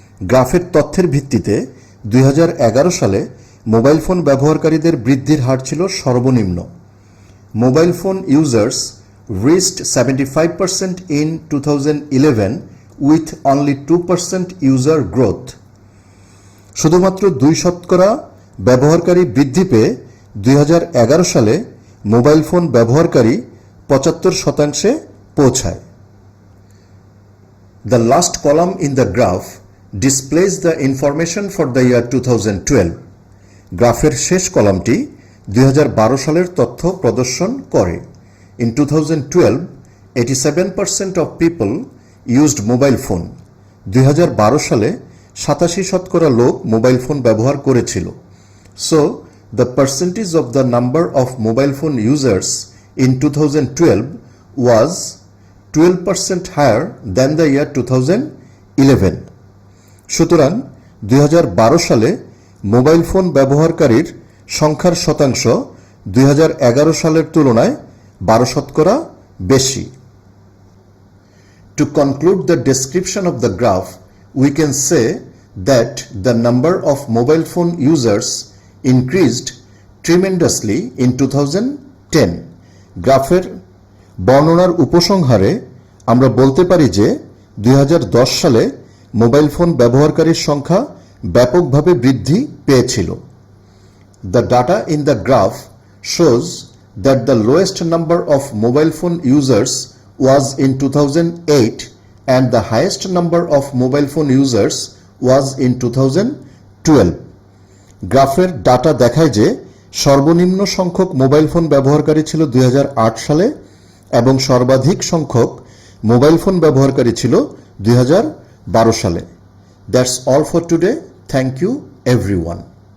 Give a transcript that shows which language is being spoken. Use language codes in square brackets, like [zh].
[bn] গ্রাফের তথ্যের ভিত্তিতে 2011 সালে মোবাইল ফোন ব্যবহারকারীদের বৃদ্ধির হার ছিল সর্বনিম্ন। [en] Mobile phone users reached 75% in 2011 with only 2% user growth. [bn] শুধুমাত্র 2% ব্যবহারকারী বৃদ্ধি পেয়ে 2011 সালে মোবাইল ফোন ব্যবহারকারী 75%-এ পৌঁছায়। [en] The last column in the graph displays the information for the year 2012. [bn] গ্রাফের শেষ কলামটি 2012 সালের তথ্য প্রদর্শন করে। [en] In 2012, 87% of people used mobile phone. [bn] 2012 সালে 87% লোক মোবাইল ফোন ব্যবহার করেছিল। [en] So, the percentage of the number of mobile phone users in 2012 was 12% higher than the year 2011. [bn] সুতরাং 2012 সালে মোবাইল ফোন ব্যবহারকারীর সংখ্যার শতাংশ 2011 সালের তুলনায় 12% বেশি। [en] To conclude the description of the graph, we can say that the number of mobile phone users increased tremendously in 2010. [bn] গ্রাফের বর্ণনার উপসংহারে আমরা বলতে পারি যে 2010 সালে মোবাইল ফোন ব্যবহারকারীর সংখ্যা ব্যাপকভাবে বৃদ্ধি পেয়েছিল। [en] The data in the graph shows that the lowest number of mobile phone users was in 2008 and the highest number of mobile phone users was in 2012. [bn] গ্রাফের ডাটা দেখায় যে সর্বনিম্ন সংখ্যক মোবাইল ফোন ব্যবহারকারী ছিল 2008 সালে এবং সর্বাধিক সংখ্যক মোবাইল ফোন ব্যবহারকারী ছিল 2012 সালে। [en] That's all for today. Thank you everyone.